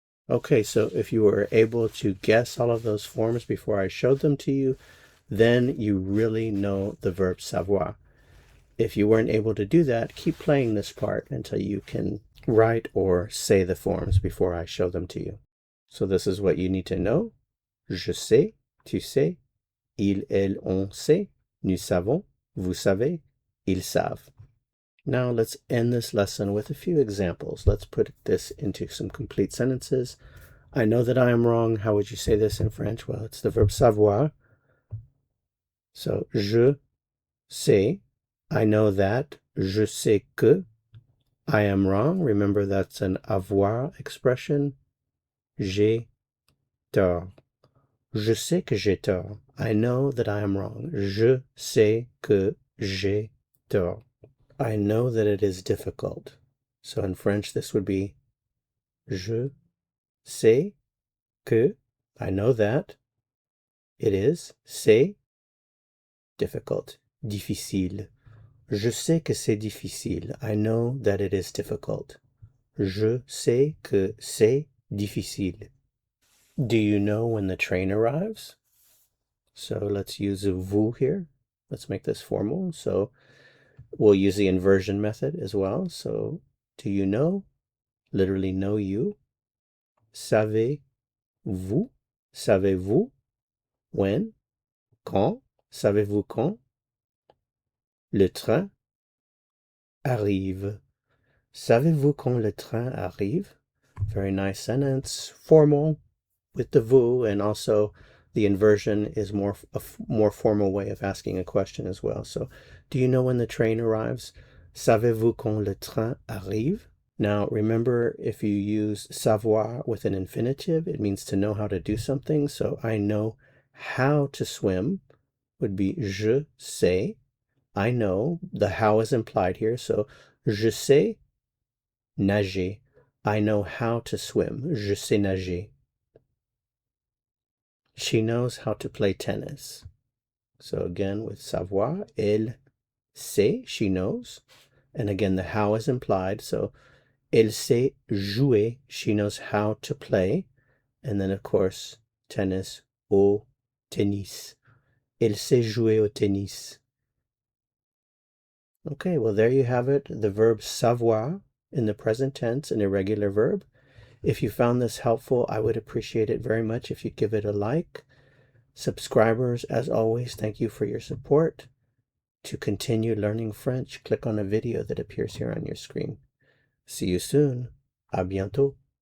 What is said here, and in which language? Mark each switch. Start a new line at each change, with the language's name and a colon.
English: Okay, so if you were able to guess all of those forms before I showed them to you, then you really know the verb savoir. If you weren't able to do that, keep playing this part until you can write or say the forms before I show them to you. So this is what you need to know.
French: Je sais, tu sais, il, elle, on sait, nous savons, vous savez, ils savent.
English: Now let's end this lesson with a few examples. Let's put this into some complete sentences. I know that I am wrong. How would you say this in French? Well, it's the verb savoir. So,
French: je sais.
English: I know that.
French: Je sais que.
English: I am wrong. Remember, that's an avoir expression.
French: J'ai tort. Je sais que j'ai tort.
English: I know that I am wrong.
French: Je sais que j'ai tort.
English: I know that it is difficult. So in French, this would be
French: je sais que.
English: I know that it is. C'est difficult. Difficile.
French: Je sais que c'est difficile.
English: I know that it is difficult.
French: Je sais que c'est difficile.
English: Do you know when the train arrives? So let's use a vous here. Let's make this formal. So we'll use the inversion method as well. So do you know? Literally know you.
French: Savez-vous? Savez-vous? When? Quand? Savez-vous quand? Le train arrive. Savez-vous quand le train arrive?
English: Very nice sentence. Formal with the vous, and also the inversion is a more formal way of asking a question as well. So, do you know when the train arrives? Savez-vous quand le train arrive? Now, remember, if you use savoir with an infinitive, it means to know how to do something. So, I know how to swim would be
French: je sais.
English: I know. The how is implied here. So,
French: je sais nager.
English: I know how to swim.
French: Je sais nager.
English: She knows how to play tennis. So again, with savoir,
French: elle sait,
English: she knows. And again, the how is implied. So
French: elle sait jouer,
English: she knows how to play. And then, of course, tennis, au tennis.
French: Elle sait jouer au tennis.
English: Okay, well, there you have it. The verb savoir in the present tense, an irregular verb. If you found this helpful, I would appreciate it very much if you give it a like. Subscribers, as always, thank you for your support. To continue learning French, click on a video that appears here on your screen. See you soon.
French: À bientôt.